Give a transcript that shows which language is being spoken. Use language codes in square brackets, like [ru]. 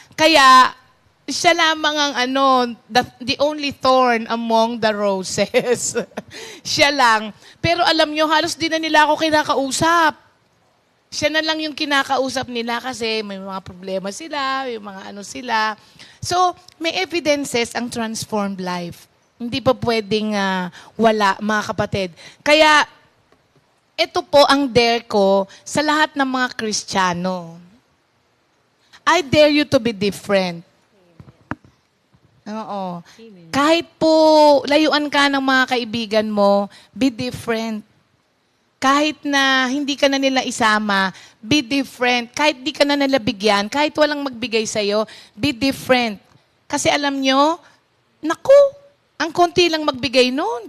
[tl] Kaya, siya lamang ang [en] the only thorn among the roses. [tl] Siya lang. Pero alam nyo, halos di na nila ako kinakausap. Siya na lang yung kinakausap nila kasi may mga problema sila, may mga sila. [en] So, may evidences ang transformed life. [tl] Hindi pa pwedeng wala, mga kapatid. Kaya, ito po ang dare ko sa lahat ng mga Kristiyano. [en] I dare you to be different. [tl] Oo. Kahit po layuan ka ng mga kaibigan mo, [en] be different. [tl] Kahit na hindi ka na nila isama, [en] be different. [tl] Kahit di ka na nila bigyan, kahit walang magbigay sa'yo, [en] be different. [tl] Kasi alam nyo, naku, ang konti lang magbigay noon.